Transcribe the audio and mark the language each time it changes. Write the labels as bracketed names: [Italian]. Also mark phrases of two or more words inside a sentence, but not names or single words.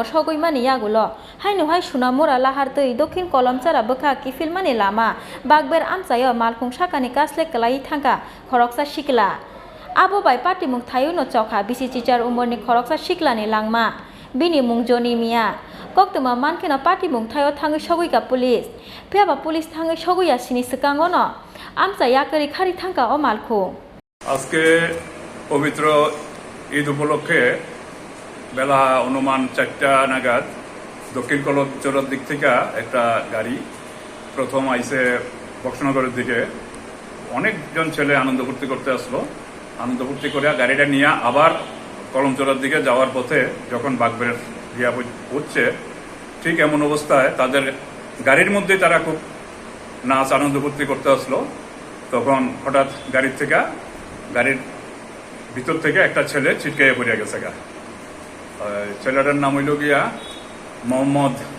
[Kok Borok] Shoguimani Yagulo Hainuhai Sunamura Lahartui Dokhin Kolomchora Bokha Kifilmani Lama Bagber Amsayo Malkung Shakani Kasle Kalai Thangka Khoroksa Sikla Abo bai Parti Mungthayo no chokha bisi chichar umorni khoroksa siklani langma bini mungjoni mia koktuma mankena Parti Mungthayo thangi shoguika police phiaba police thangi shoguya sini sekango no amsa yakari khari thangka o malkho [Bangla] আজকে পবিত্র ঈদ উপলক্ষে বেলা অনুমান 4টা নাগাদ দক্ষিণ কলমচরের দিক থেকে একটা গাড়ি প্রথম আইসে বক্সনগরের দিকে অনেকজন ছেলে আনন্দ ফুর্তি করতে আসলো আনন্দ ফুর্তি করে গাড়িটা নিয়ে আবার কলমচরের দিকে যাওয়ার পথে যখন বাগবের গিয়া হচ্ছে ঠিক এমন অবস্থায় তাদের গাড়ির মধ্যে তারা খুব নাচ আনন্দ ফুর্তি করতে আসলো তখন হঠাৎ গাড়ির ভিতর থেকে একটা ছেলে ছিটকাইয়া পড়ে গেছে গা ছেলেটার নাম হইল গিয়া মোহাম্মদ